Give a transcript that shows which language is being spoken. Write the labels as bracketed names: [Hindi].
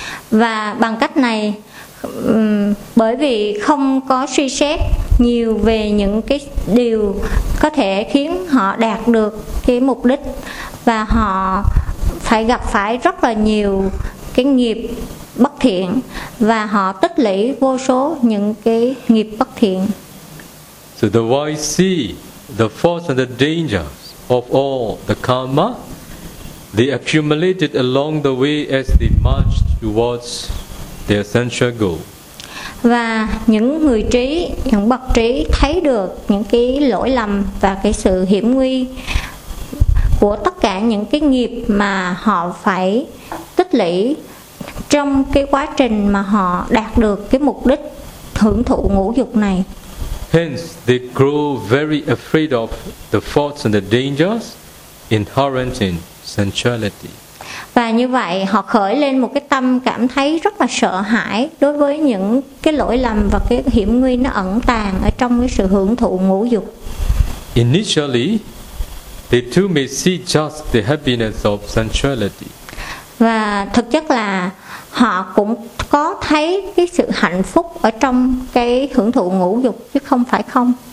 [Vietnamese] Và bằng cách này, bởi vì không có suy xét nhiều về những cái điều có thể khiến họ đạt được cái mục đích, và họ phải gặp phải rất là nhiều cái nghiệp bất thiện, và họ tích lũy vô số những cái nghiệp bất thiện. [English] So the wise see the force and the dangers of all the karma they accumulated along the way as they marched towards their central goal. [Vietnamese] Và những người trí, những bậc trí thấy được những cái lỗi lầm và cái sự hiểm nguy của tất cả những cái nghiệp mà họ phải tích lũy trong cái quá trình mà họ đạt được cái mục đích hưởng thụ ngũ dục này. [English] Hence, they grow very afraid of the faults and the dangers inherent in sensuality. [Vietnamese] Và như vậy họ khởi lên một cái tâm cảm thấy rất là sợ hãi đối với những cái lỗi lầm và cái hiểm nguy nó ẩn tàng ở trong cái sự hưởng thụ ngũ dục. [English] Initially, they too may see just the happiness of sensuality. [Vietnamese] Và thực chất là họ cũng có thấy cái sự hạnh phúc ở trong cái hưởng thụ ngũ dục chứ không phải không.